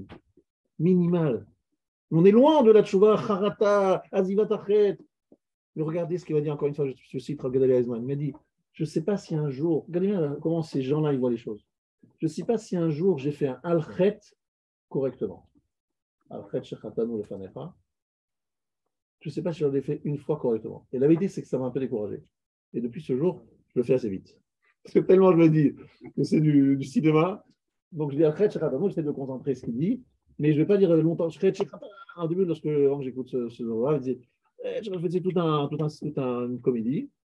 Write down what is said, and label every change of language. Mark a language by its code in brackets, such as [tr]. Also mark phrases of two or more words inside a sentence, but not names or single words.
[fr] Minimale. On est loin de la [he] tchouva charata, azivat achet. [fr] Mais regardez ce qu'il va dire encore une fois, je cite Rav Gedalia Eizman. Il m'a dit, je ne sais pas si un jour, regardez bien comment ces gens-là ils voient les choses. Je ne sais pas si un jour j'ai fait un al-chet correctement. [he] על חטא שחטאנו לפניך. [fr] Je ne sais pas si j'en ai fait une fois correctement. Et la vérité, c'est que ça m'a un peu découragé. Et depuis ce jour, je le fais assez vite. Parce que tellement je me dis que c'est du cinéma. Donc je dis [he] al-chet shechatanu, [fr] j'essaie de me concentrer sur ce qu'il dit. Mais je ne vais pas dire longtemps. Au début, lorsque j'écoute ce genre-là, je dis, je faisais toute une comédie.